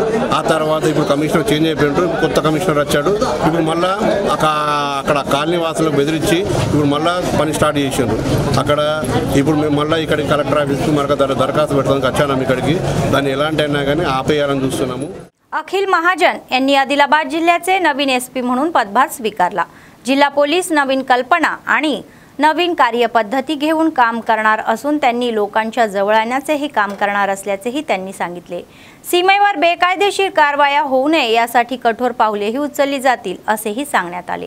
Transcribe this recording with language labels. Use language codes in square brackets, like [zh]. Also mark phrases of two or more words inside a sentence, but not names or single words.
[te] ఆ తర్వాత ఇప్పుడు కమిషనర్ చేంజ్ అయిపోయిండ్రు, కొత్త కమిషనర్ వచ్చాడు। ఇప్పుడు మళ్ళీ అక్కడ కాలనీ వాసులకు బెదిరించి ఇప్పుడు మళ్ళీ పని స్టార్ట్ చేసిండ్రు। అక్కడ ఇప్పుడు మేము మళ్ళీ ఇక్కడికి కలెక్టర్ ఆఫీస్కి మనకు దరఖాస్తు పెట్టడానికి వచ్చాము ఇక్కడికి, దాన్ని ఎలాంటి అయినా కానీ ఆపేయాలని చూస్తున్నాము। [mr] अखिल महाजन यांनी आदिलाबाद जिल्ह्याचे नवीन SP म्हणून पदभार स्वीकारला। जिल्हा पोलीस नवीन कल्पना आणि नवीन कार्यपद्धती घेऊन काम करणार असून त्यांनी लोकांच्या जवळ आणण्याचेही काम करणार असल्याचेही त्यांनी सांगितले। सीमेवर बेकायदेशीर कारवाया होऊ नये यासाठी कठोर पावलेही उचलली जातील असेही सांगण्यात आले।